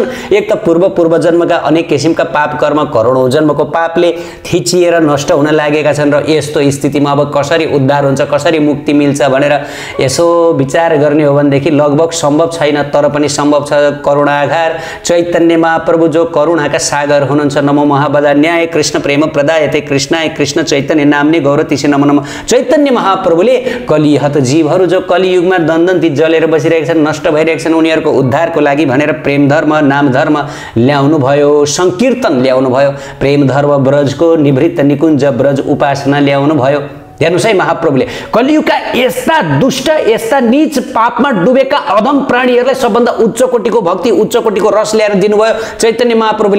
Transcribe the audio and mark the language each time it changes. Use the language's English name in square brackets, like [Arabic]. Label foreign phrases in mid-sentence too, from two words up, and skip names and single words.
[Nepali] एक त पूर्व जन्मका अनेक किसिमका पाप कर्म, करोडौँ जन्मको पापले थिचिएर नष्ट हुन लागेका छन् र यस्तो स्थितिमा अब कसरी उद्धार हुन्छ, कसरी मुक्ति मिल्छ भनेर यसो विचार गर्ने हो भनेदेखि लगभग सम्भव छैन, तर पनि सम्भव छ। करुणाघार चैतन्य महाप्रभु जो करुणाका सागर हुनुहुन्छ, [Sanskrit] नमो महावदान्याय कृष्ण प्रेम प्रदायते कृष्णाय कृष्ण चैतन्य नाम्ने गौरतिसे नमो नमः। [Nepali] चैतन्य महाप्रभुले कलिहत जीवहरू जो कलियुगमा दन्दन्ती जलेर बसिरहेका छन्, नष्ट भइरहेका छन्, उनीहरूको उद्धारको लागि भनेर प्रेम धर्म, नाम धर्म ल्याउनु भयो, संकीर्तन ल्याउनु भयो, प्रेम धर्म ब्रजको निवृत्त निकुञ्ज ब्रज उपासना ल्याउनु भयो। हेर्नुहोस् है, महाप्रभुले कलियुगका यस्ता दुष्ट, यस्ता नीच पापमा डुबेका अधम प्राणीहरूलाई सबभन्दा उच्च कोटिको भक्ति, उच्च कोटिको रस ल्याएर दिनुभयो चैतन्य महाप्रभुले।